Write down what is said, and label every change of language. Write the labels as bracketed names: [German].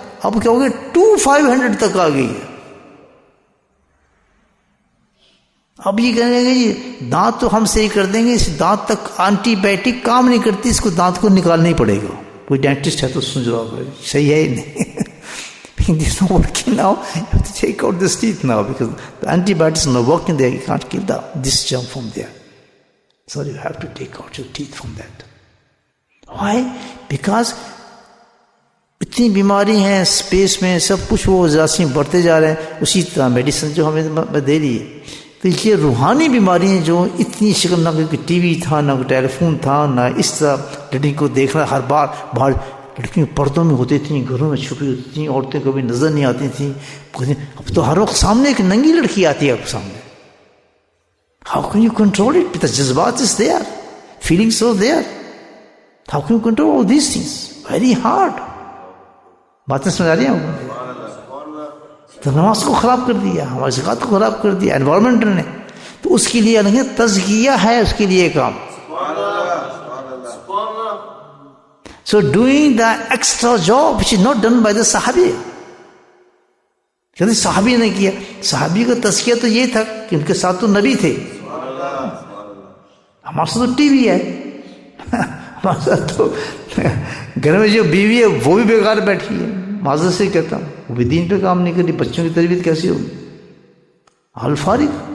[Urdu] اب کیا ہو گیا 2500 تک آ گئی ہے. اب یہ کہنے لگے جی دانت تو ہم صحیح کر دیں گے, اس دانت تک اینٹی بائیوٹک کام نہیں کرتی, اس کو دانت کو نکالنا ہی پڑے گا. کوئی ڈینٹسٹ ہے تو سن رہا ہوگا صحیح ہے ہی نہیں. [English] This is not working now. You have to take out this teeth now because the antibiotics are not working there. You can't kill this germ from there. So you have to take out your teeth from that. Why? Because [Urdu] اتنی بیماری ہیں space میں, سب کچھ وہ جراثیم بڑھتے جا رہے ہیں. اسی طرح میڈیسن جو ہمیں دے رہی ہے, تو یہ روحانی بیماری ہیں جو اتنی شکل, نہ کوئی ٹی وی تھا, نہ کوئی ٹیلی فون تھا, نہ اس طرح لڑکی کو دیکھنا ہر بار باہر. لڑکیاں پردوں میں ہوتی تھیں, گھروں میں چھپی ہوتی تھیں, عورتیں کبھی نظر نہیں آتی تھیں. اب تو ہر وقت سامنے ایک ننگی لڑکی آتی ہے آپ سامنے. [English] How can you control it? The jazbat is there, feelings are there. How can you control all these things? Very hard. [Urdu] باتیں سمجھ آ رہی ہیں؟ تو نماز کو خراب کر دیا, ہماری زکات کو خراب کر دیا انوائرمنٹ نے. تو اس کے لیے نہیں تزکیہ ہے, اس کے لیے کام. [English] So doing the extra job which is not done by the صحابی. [Urdu] کہتے صحابی نے کیا. صحابی کا تزکیہ تو یہ تھا کہ ان کے ساتھ تو نبی تھے. ہمارے ساتھ تو ٹی وی ہے, ہمارے ساتھ تو گھر میں جو بیوی ہے وہ بھی بیکار بیٹھی ہے. معذرت سے کہتا ہوں, وہ بھی دین پہ کام نہیں کر رہی. بچوں کی تربیت کیسی ہوگی؟ حال فارغ.